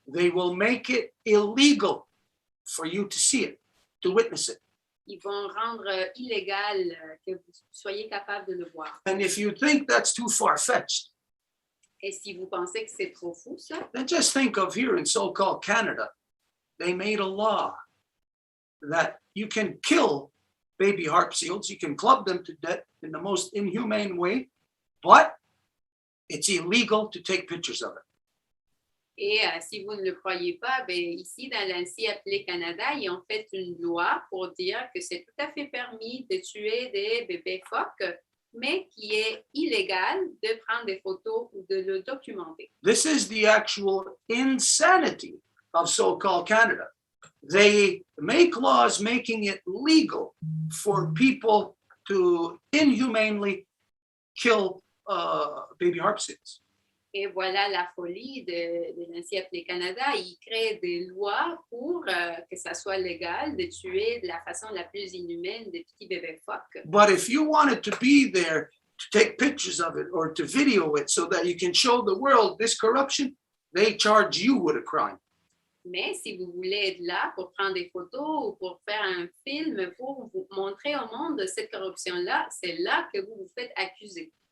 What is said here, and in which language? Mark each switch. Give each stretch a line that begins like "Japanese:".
English: They will make it illegal for you to see it, to witness it.
French: Ils vont rendre illégal que vous soyez capable de le voir.
English: And if you think that's too far-fetched,
French: Et si vous pensez que c'est trop fou, ça,
English: then just think of here in so-called Canada, they made a law that you can kill baby harp seals, you can club them to death in the most inhumane way, but it's illegal to take pictures of it.
French: et si vous ne le croyez pas, ben, ici, dans l'ANSI appelé Canada, ils ont fait une loi pour dire que c'est tout à fait permis de tuer des bébés phoques, mais qui est illégal de prendre des photos ou de le documenter.
English: This is the actual insanity of so-called Canada. They make laws making it legal for people to inhumanely kill baby harp seals.
French: Et voilà la folie de l'ANSI appelé Canada. Ils créent des lois pour que ça soit légal de tuer de la façon la plus inhumaine des petits bébés phoques.
English: But if you wanted to be there to take pictures of it or to video it so that you can show the world this corruption, they charge you with a crime.
French: Mais si vous voulez être là pour prendre des photos ou pour faire un film, pour vous montrer au monde cette corruption-là, c'est là que vous vous faites accuser.